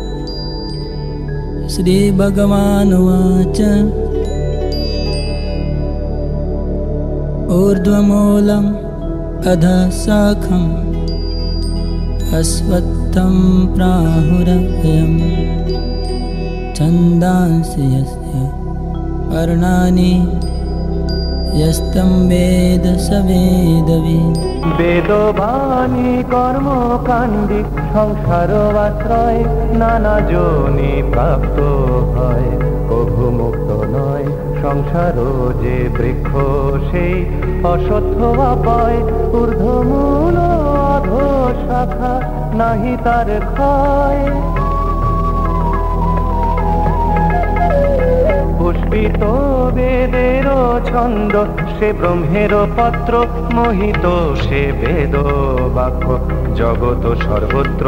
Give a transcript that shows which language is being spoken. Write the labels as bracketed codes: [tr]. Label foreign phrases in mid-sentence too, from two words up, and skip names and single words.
[sa] श्रीभगवानुवाच ऊर्ध्वमूलम् अधः शाखम् अश्वत्थं प्राहुरव्ययम् छन्दांसि यस्य पर्णानि यस्तं वेद स वेदवित्। [bn] বেদবাণী কর্মকাণ্ডি সংসার আশ্রয় নানা জনি প্রাপ্ত হয়, কভু মুক্ত নয় সংসার যে বৃক্ষ সেই অশ্বত্থ পায়। ঊর্ধ্বমূল অধো শাখা নাহি তার ক্ষয়, পুষ্পিত বেদের ছন্দ সে ব্রহ্মের পত্র, মোহিত সে বেদ বাক্য জগৎ সর্বত্র।